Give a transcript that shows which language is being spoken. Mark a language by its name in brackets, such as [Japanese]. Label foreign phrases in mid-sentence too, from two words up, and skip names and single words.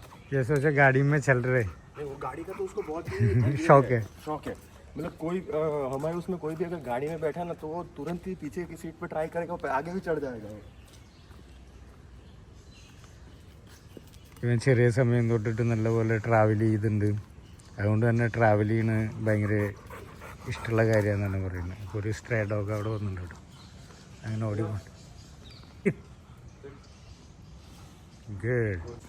[Hindi] ये सोचा गाड़ी में चल रहे नहीं वो गाड़ी का तो उसको बहुत ही शौक है। शौक है। मतलब कोई हमारे उसमें कोई भी अगर गाड़ी में बैठा ना तो वो तुरंत ही पीछे की सीट पे ट्राई करेगा, वो आगे भी चढ़ जाएगा वो। [Malayalam] ഇവൻ ചെറിയ സമയം തൊട്ടിട്ട് നല്ലപോലെ ട്രാവൽ ചെയ്തിട്ടുണ്ട്. അതുകൊണ്ട് തന്നെ ട്രാവൽ ചെയ്യണ ഭയങ്കര ഇഷ്ടമുള്ള കാര്യമാണെന്നാണ് പറയുന്നത്. ഇപ്പോൾ ഒരു [English] stray dog [Malayalam] അവിടെ വന്നിട്ടുണ്ട് കേട്ടോ. അങ്ങനെ ഓടിപ്പോണ്ട് ഗുഡ്.